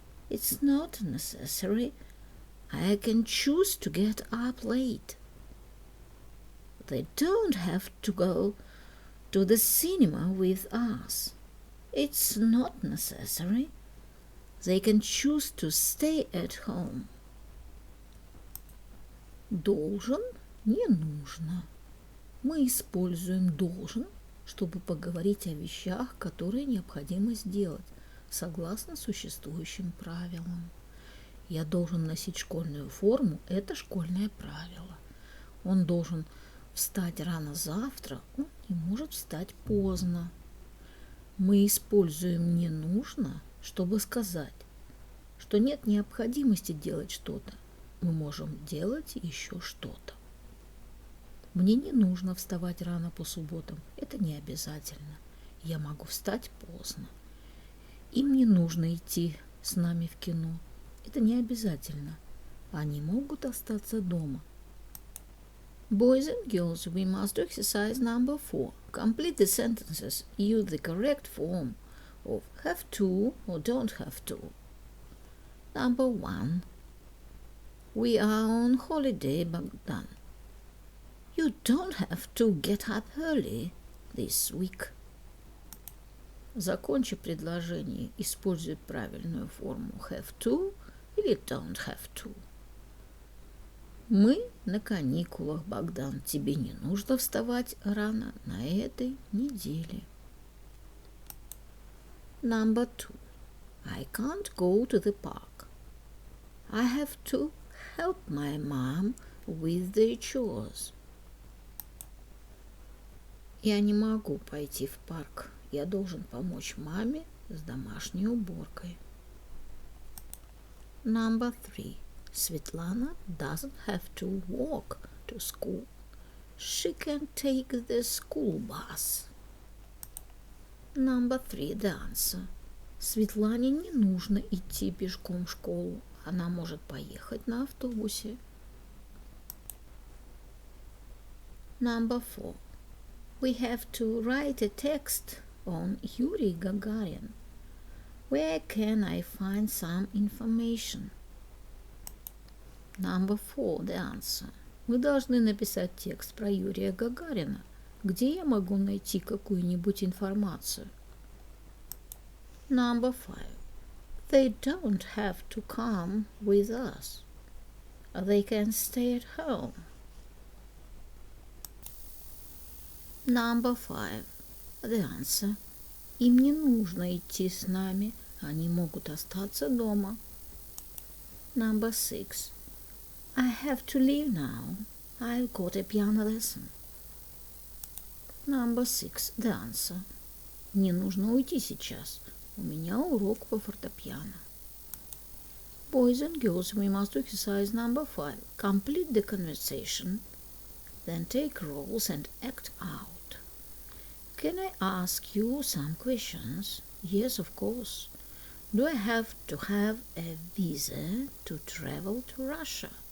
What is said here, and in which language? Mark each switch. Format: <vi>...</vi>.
<en>It's not necessary. I can choose to get up late. They don't have to go to the cinema with us. It's not necessary. They can choose to stay at home.</en> <ru>Должен, не нужно. Мы используем должен, чтобы поговорить о вещах, которые необходимо сделать, согласно существующим правилам. Я должен носить школьную форму, это школьное правило. Он должен встать рано завтра, он не может встать поздно. Мы используем «не нужно», чтобы сказать, что нет необходимости делать что-то. Мы можем делать еще что-то. Мне не нужно вставать рано по субботам. Это не обязательно. Я могу встать поздно. Им не нужно идти с нами в кино. Это не обязательно. Они могут остаться дома.</ru> <en>Boys and girls, we must do exercise number 4. Complete the sentences. Use the correct form of have to or don't have to. Number 1. We are on holiday, Bogdan. You don't have to get up early this week.</en> <ru>Закончи предложение. Используй правильную форму have to или don't have to. Мы на каникулах, Богдан. Тебе не нужно вставать рано на этой неделе.</ru> <en>Number 2. I can't go to the park. I have to help my mom with the chores.</en> <ru>Я не могу пойти в парк. Я должен помочь маме с домашней уборкой.</ru> <en>Number 3. Svetlana doesn't have to walk to school. She can take the school bus. Number 3. The answer.</en> <ru>Светлане не нужно идти пешком в школу. Она может поехать на автобусе.</ru> <en>Number 4. We have to write a text on Yuri Gagarin. Where can I find some information? Number 4. The answer.</en> <ru>Мы должны написать текст про Юрия Гагарина. Где я могу найти какую-нибудь информацию?</ru> <en>Number 5. They don't have to come with us. They can stay at home. Number 5. The answer.</en> <ru>Им не нужно идти с нами. Они могут остаться дома.</ru> <en>Number 6. I have to leave now. I've got a piano lesson. Number 6. The answer.</en> <ru>Мне нужно уйти сейчас. У меня урок по фортепиано.</ru> <en>Boys and girls, we must do exercise number 5. Complete the conversation. Then take roles and act out. Can I ask you some questions? Yes, of course. Do I have to have a visa to travel to Russia?</en>